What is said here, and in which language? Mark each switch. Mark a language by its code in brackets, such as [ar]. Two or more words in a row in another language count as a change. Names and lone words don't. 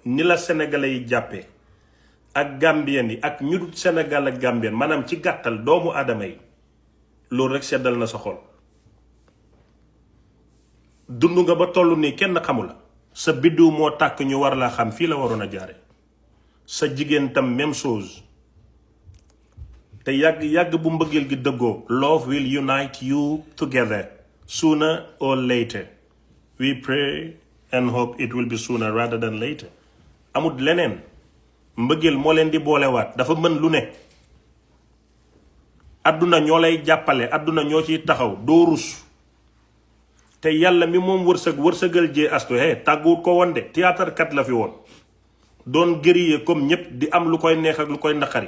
[wo] ni la sénégalais yi jàppee ak gambien yi ak ñu dul Sénégal ak gambien maanaam ci gàttal doomu aadama yi loolu rek seddal na sa xol. dund nga ba toll nii kenn xamu la sa biddiw moo tàkk ñu war laa xam fii la waroon a jaare sa jigéen tam [fr] même chose [wo] te yàgg bu mbëggeel gi dëggoo [en] love will unite you together sooner or later. We pray and hope it will be sooner rather than later. [wo] amut leneen mbëggeel moo leen di boolewaat dafa mën lu ne. adduna ñoo lay jàppale adduna ñoo ciy taxaw doo rus te yàlla mi moom wërsëgal jee astu tàgguwut ko woon de théâtre kat la fi woon doon guerrier comme ñépp di am lu koy neex ak lu koy naqari.